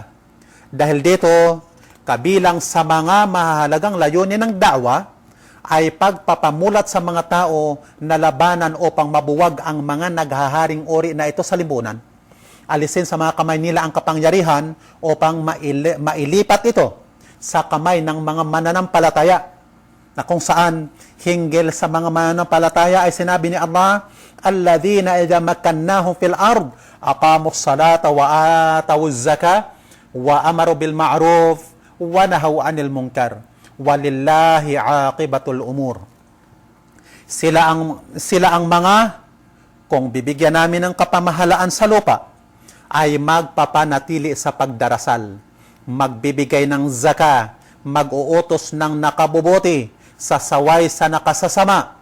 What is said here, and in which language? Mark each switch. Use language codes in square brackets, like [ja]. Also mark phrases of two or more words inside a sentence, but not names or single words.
[tl] Dahil dito, kabilang sa mga mahalagang layunin ng da'wa ay pagpapamulat sa mga tao na labanan upang mabuwag ang mga naghaharing ori na ito sa lipunan. Alisin sa mga kamay nila ang kapangyarihan upang mailipat ito sa kamay ng mga mananampalataya, na kung saan hinggil sa mga mananampalataya ay sinabi ni Allah, [ar] الذين إن مكناهم في الأرض أقاموا الصلاة وآتوا الزكاة وأمروا بالمعروف ونهوا عن المنكر ولله عاقبة الأمور. [tl] Sila ang mga kung bibigyan namin ng kapamahalaan sa lupa ay magpapanatili sa pagdarasal, magbibigay ng zaka, mag-uutos ng nakabubuti, sasaway sa nakasasama.